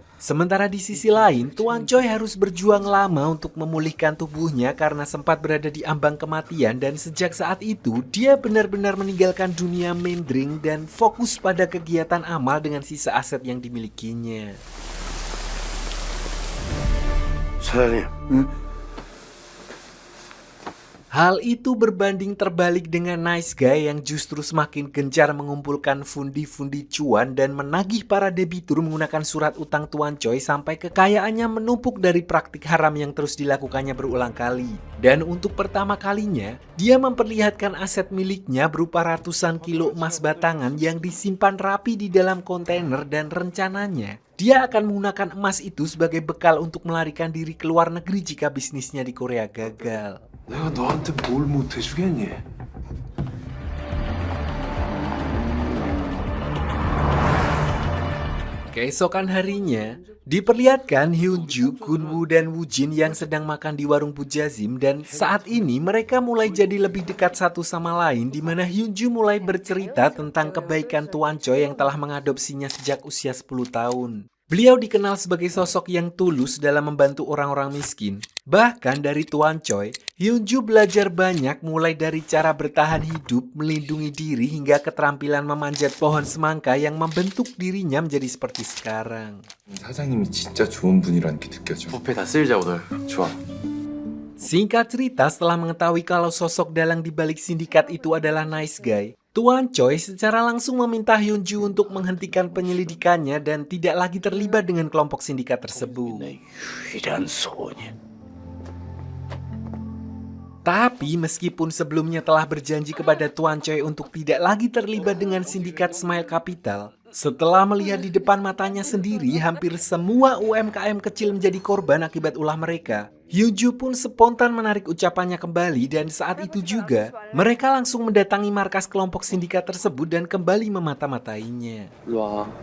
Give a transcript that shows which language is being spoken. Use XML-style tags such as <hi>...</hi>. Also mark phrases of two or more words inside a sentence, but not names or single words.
<id>Sementara di sisi lain, Tuan Choi harus berjuang lama untuk memulihkan tubuhnya karena sempat berada di ambang kematian dan sejak saat itu dia benar-benar meninggalkan dunia mainstream dan fokus pada kegiatan amal dengan sisa aset yang dimilikinya.</id> <ko>사장님,</ko> <id>Hal itu berbanding terbalik dengan nice guy yang justru semakin gencar mengumpulkan pundi-pundi cuan dan menagih para debitur menggunakan surat utang Tuan Choi sampai kekayaannya menumpuk dari praktik haram yang terus dilakukannya berulang kali. Dan untuk pertama kalinya, dia memperlihatkan aset miliknya berupa ratusan kilo emas batangan yang disimpan rapi di dalam kontainer dan rencananya dia akan menggunakan emas itu sebagai bekal untuk melarikan diri ke luar negeri jika bisnisnya di Korea gagal.</id> <ko>내가 너한테 뭘 못해주겠니?</ko> <id>Keesokan harinya, diperlihatkan Hyunju, Gunwoo, dan Woojin yang sedang makan di warung Pujazim dan saat ini mereka mulai jadi lebih dekat satu sama lain di mana Hyunju mulai bercerita tentang kebaikan Tuan Choi yang telah mengadopsinya sejak usia 10 tahun. Beliau dikenal sebagai sosok yang tulus dalam membantu orang-orang miskin. Bahkan dari Tuan Choi, Hyunju belajar banyak mulai dari cara bertahan hidup, melindungi diri hingga keterampilan memanjat pohon semangka yang membentuk dirinya menjadi seperti sekarang.</id> <ko>사장님이 진짜 좋은 분이라는 게 느껴져. 부페 다 쓸자 오늘. 좋아.</ko> <id>Singkat cerita, setelah mengetahui kalau sosok dalang di balik sindikat itu adalah nice guy, Tuan Choi secara langsung meminta Hyunju untuk menghentikan penyelidikannya dan tidak lagi terlibat dengan kelompok sindikat tersebut.</id> <ko>유일한 소원이.</ko> <id>Tapi meskipun sebelumnya telah berjanji kepada Tuan Choi untuk tidak lagi terlibat dengan sindikat Smile Capital, setelah melihat di depan matanya sendiri hampir semua UMKM kecil menjadi korban akibat ulah mereka, Hyunju pun spontan menarik ucapannya kembali dan saat itu juga mereka langsung mendatangi markas kelompok sindikat tersebut dan kembali memata-matainya.</id> <ko>일로 와.</ko>